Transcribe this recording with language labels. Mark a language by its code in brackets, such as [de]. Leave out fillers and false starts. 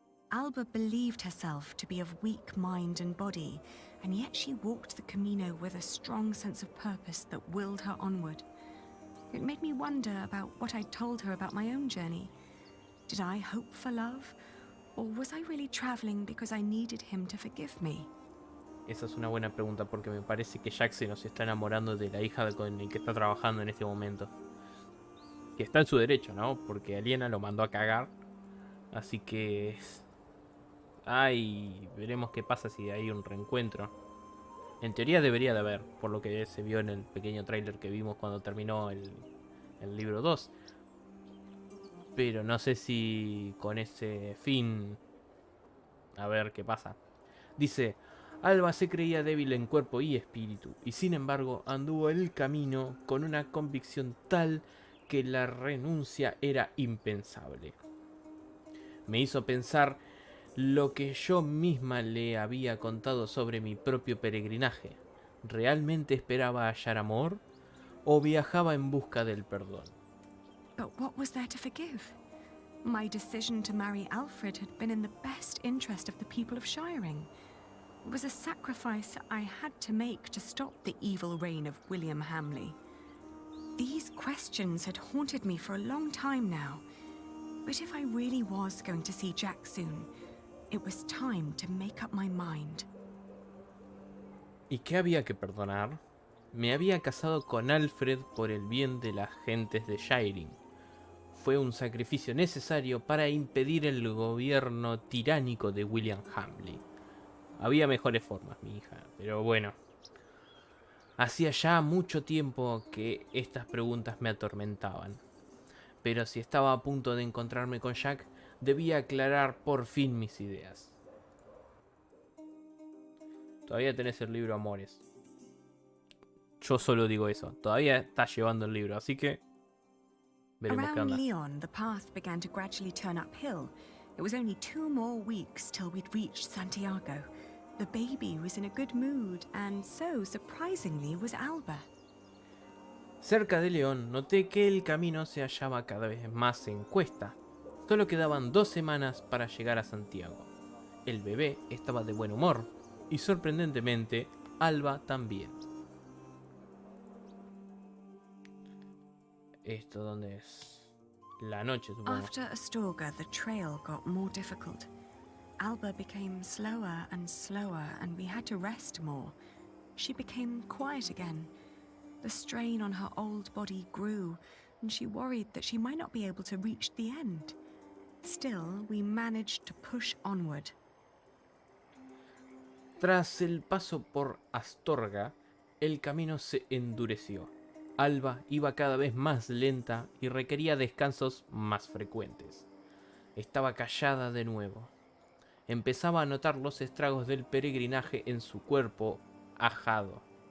[en] Alba believed herself to be of weak mind and body, and yet she walked the Camino with a strong sense of purpose that willed her onward. It made me wonder about what I'd told her about my own journey. Did I hope for love? Or was I really traveling because I needed him to forgive me? [es] Esa es una buena pregunta porque me parece que Jack se nos está enamorando de la hija con el que está trabajando en este momento. Que está en su derecho, ¿no? Porque Aliena lo mandó a cagar. Así que... Ay, veremos qué pasa si hay un reencuentro En teoría debería de haber, por lo que se vio en el pequeño tráiler que vimos cuando terminó el libro 2. Pero no sé si con ese fin... A ver qué pasa. Dice, Alba se creía débil en cuerpo y espíritu, y sin embargo anduvo el camino con una convicción tal que la renuncia era impensable. Me hizo pensar lo que yo misma le había contado sobre mi propio peregrinaje. ¿Realmente esperaba hallar amor o viajaba en busca del perdón? [en] But what was there to forgive? My decision to marry Alfred had been in the best interest of the people of Shiring. It was a sacrifice I had to make to stop the evil reign of William Hamley. These questions had haunted me for a long time now. But if I really was going to see Jack soon, it was time to make up my mind. [es] ¿Y qué había que perdonar? Me había casado con Alfred por el bien de las gentes de Shiring. Fue un sacrificio necesario para impedir el gobierno tiránico de William Hamley. Había mejores formas, mi hija, pero bueno. Hacía ya mucho tiempo que estas preguntas me atormentaban. Pero si estaba a punto de encontrarme con Jack, debía aclarar por fin mis ideas. Todavía tenés el libro, amores. Yo solo digo eso. Todavía estás llevando el libro, así que... veremos qué [en] Around [es] onda. [en] Lyon, the path began to gradually turn uphill. It was only 2 more weeks till we'd reached Santiago. The baby was in a good mood, and so, surprisingly, was Alba. [es] Cerca de León, noté que el camino se hallaba cada vez más en cuesta. Solo quedaban 2 semanas para llegar a Santiago. El bebé estaba de buen humor, y sorprendentemente, Alba también. ¿Esto dónde es? La noche, supongo. [en] After Astorga, the trail got more difficult. Alba became slower and slower, and we had to rest more. She became quiet again. The strain on her old body grew, and she worried that she might not be able to reach the end. Still, we managed to push onward. [es] Tras el paso por Astorga, el camino se endureció. Alba iba cada vez más lenta y requería descansos más frecuentes. Estaba callada de nuevo. Empezaba a notar los estragos del peregrinaje en su cuerpo ajado.